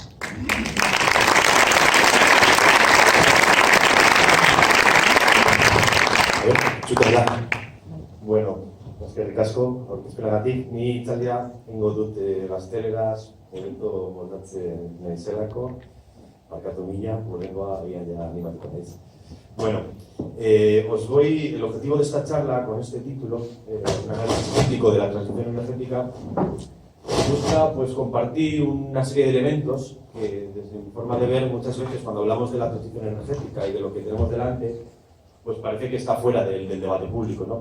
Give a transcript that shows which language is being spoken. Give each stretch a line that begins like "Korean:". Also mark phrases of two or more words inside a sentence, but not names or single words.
Basque: Bueno, eskerrik asko, aurkezpenagatik. Ni itzaldia ingo dut gazteleraz, momentu moldatzen nahi zelako, barkatu mila, gorengoa agian ja animatuko naiz. Bueno,
Spanish: el objetivo de esta charla con este título, un análisis crítico de la transición energética, busca pues compartir una serie de elementos que desde mi forma de ver muchas veces cuando hablamos de la transición energética y de lo que tenemos delante, pues parece que está fuera del debate público, ¿no?